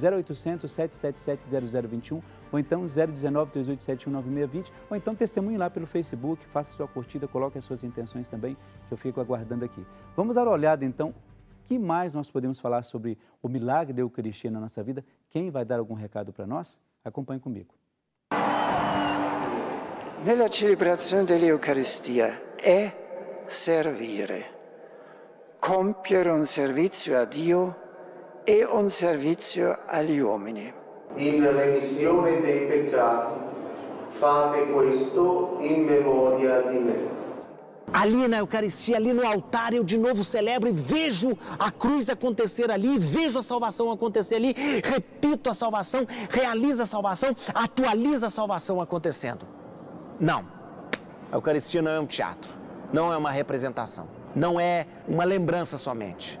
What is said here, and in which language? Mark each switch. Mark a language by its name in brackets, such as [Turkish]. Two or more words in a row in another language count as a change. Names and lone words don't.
[Portuguese] 0800 777 0021 ou então 019 3871 9620 ou então testemunhe lá pelo Facebook, faça sua curtida, coloque as suas intenções também, que eu fico aguardando aqui. Vamos dar uma olhada então, o que mais nós podemos falar sobre o milagre da Eucaristia na nossa vida? Quem vai dar algum recado para nós? Acompanhe comigo. [Italian] Nella celebrazione dell'Eucaristia è servire. Compiere un servizio a Dio e un servizio agli uomini. In remissione dei peccati, fate questo in memoria di me. [Portuguese] Ali na Eucaristia, ali no altar, eu de novo celebro e vejo a cruz acontecer ali, vejo a salvação acontecer ali, repito a salvação, realizo a salvação, atualizo a salvação acontecendo. Não, a Eucaristia não é um teatro, não é uma representação, não é uma lembrança somente.